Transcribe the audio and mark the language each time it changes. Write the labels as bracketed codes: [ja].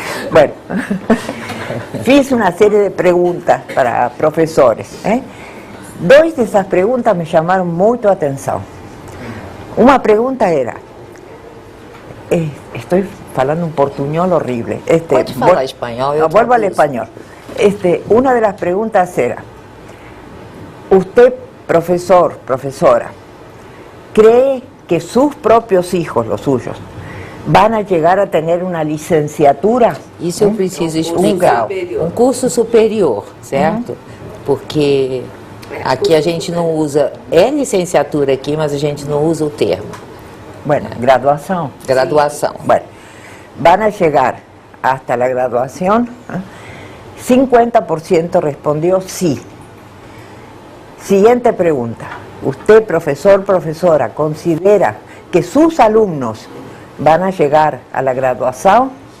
[pt] Bueno, fiz uma série de perguntas para professores. Dois dessas perguntas me chamaram muito a atenção. Uma pergunta era, estou falando um portuñol horrible. Pode falar espanhol. [es] Vuelvo al español. Una de las preguntas era, usted, profesor, profesora, ¿cree que sus propios hijos, los suyos, van a llegar a tener una licenciatura? [pt] Isso eu preciso explicar. Um curso superior, certo? Porque aqui a gente não usa, é licenciatura aqui, mas a gente não usa o termo. [es] Bueno, graduación. Graduación. Bueno, van a llegar hasta la graduación. 50% respondió sí. Siguiente pregunta. ¿Usted, profesor, profesora, considera que sus alumnos van a llegar a la graduación?